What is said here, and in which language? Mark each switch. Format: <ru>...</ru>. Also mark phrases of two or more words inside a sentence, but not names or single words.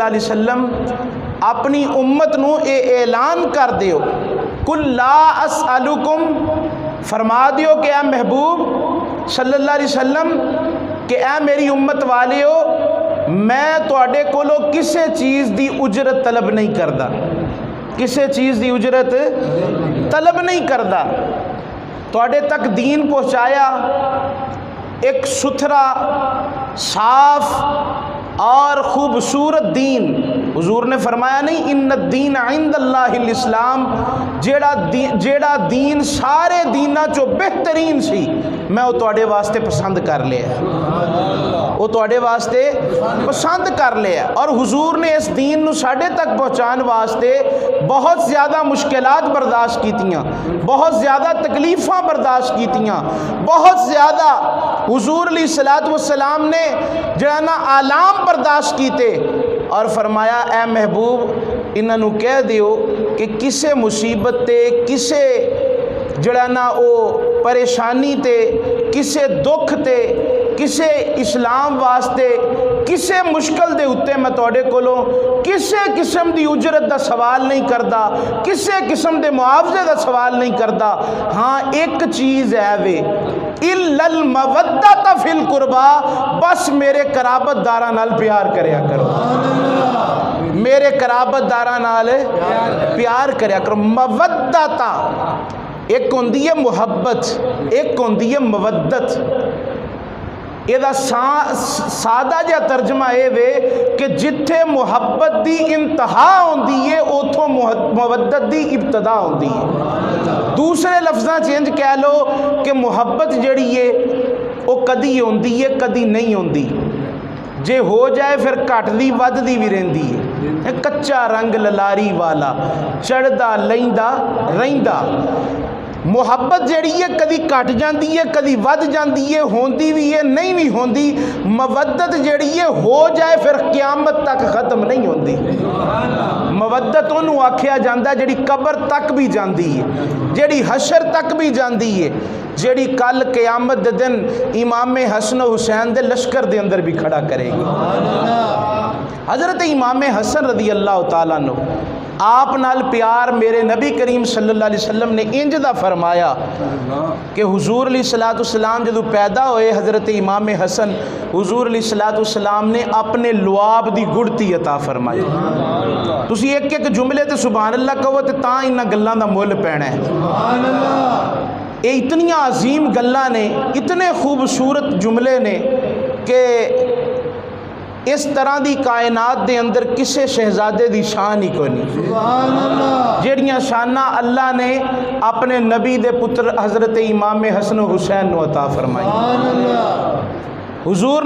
<pa>علیہ وسلم اپنی امت نو اے اعلان کر دیو،</pa> <ar>قل لا اسألکم،</ar> <pa>فرما دیو کہ اے محبوب صلی اللہ علیہ وسلم کہ اے میری امت والیو میں تواڈے کولو کسے چیز دی اجرت طلب نہیں کردا، کسے چیز دی اجرت طلب نہیں کردا، تواڈے تک دین پہنچایا، ایک ستھرا، صاف اور خوبصورت دین۔ حضور نے فرمایا نہیں</pa> <ar>ان الدین عند اللہ الاسلام،</ar> <pa>جیڑا دین سارے دیناں چو بہترین سی میں وہ تواڈے واسطے پسند کر لیا، وہ تواڈے واسطے پسند کر لیا۔ اور حضور نے اس دین نو ساڈے تک پہنچان واسطے بہت زیادہ مشکلات برداشت کیتیاں، بہت زیادہ تکلیفاں برداشت کیتیاں، بہت زیادہ حضور علیہ الصلوۃ والسلام نے جڑا نا آلام برداشت کیتے اور فرمایا اے محبوب انہاں نو کہہ دیو کہ کسے مصیبت تے، کسے جڑا نا او پریشانی تے، کسے دکھ تے، کسے اسلام واسطے، کسے مشکل دے اتے میں توڑے کولوں کسے قسم دی اجرت دا سوال نہیں کردا، کسے قسم دے معاوضے دا سوال نہیں کردا۔ ہاں ایک چیز ہے وے</pa> <ar>اِلَّا الْمَوَدَّةَ فِي الْقُرْبَى،</ar> <pa>بس میرے قرابت داراں نال پیار کریا کرو، میرے قرابت داراں نال پیار کریا کرو۔ مودتا ایک ہوندی ہے محبت، ایک ہوندی ہے مودت۔ یہ سادہ جا ترجمہ اے وے کہ جتھے محبت دی انتہا ہوندی ہے اوتھوں مودت دی ابتدا ہوندی ہے۔ دوسرے لفظاں چینج کہہ لو کہ محبت جڑی ہے وہ کدی ہوندی ہے کدی نہیں ہوندی، جے ہو جائے پھر کٹ دی ود دی بھی رہندی ہے۔ کچا رنگ للاری والا چڑھدا لیندا رہندا، محبت جڑی ہے کدی کٹ جاندی ہے کدی ود جاندی ہے ہوندی بھی ہے نہیں بھی ہوندی مودت جڑی ہے ہو جائے پھر قیامت تک ختم نہیں ہوندی مودت انہوں آکھیا جاندہ جڑی قبر تک بھی جاندی ہے جڑی حشر تک بھی جاندی ہے جڑی کل قیامت دے دن امام حسن و حسین دے لشکر دے اندر بھی کھڑا کرے گی حضرت امام حسن رضی اللہ تعالیٰ عنہ آپ نال پیار میرے نبی کریم صلی اللہ علیہ وسلم نے انج دا فرمایا کہ حضور علیہ السلام جدو پیدا ہوئے حضرت امام حسن حضور علیہ السلام نے اپنے لعاب دی گڑتی عطا فرمائی تسی ایک ایک جملے تے سبحان اللہ کہو تے تاں انہاں گلاں دا مول پینا ہے یہ اتنی عظیم گلاں نے اتنے خوبصورت جملے نے کہ اس طرح دی کائنات دے اندر کسے شہزادے دی شان ہی کوئی نہیں جیڑیاں شانہ اللہ نے اپنے نبی دے پتر حضرت امام حسن و حسین نو عطا فرمائی حضور نے</pa>